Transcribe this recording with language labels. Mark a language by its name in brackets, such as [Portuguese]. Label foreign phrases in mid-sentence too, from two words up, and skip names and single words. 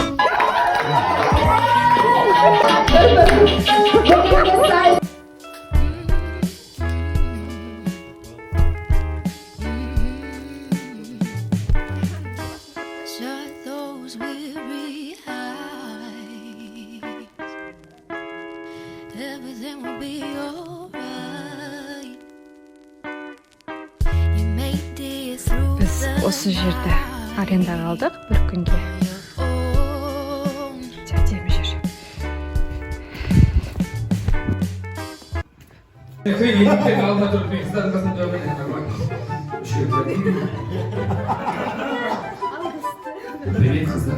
[English] Shut those weary eyes. Everything will be alright. You made it through [Kazakh] Біз [English] the [Kazakh] осы жерде арендаға алдық бір күнге. [English] own. [Kazakh] Әдемі жер. [Russian] Привет, kızlar.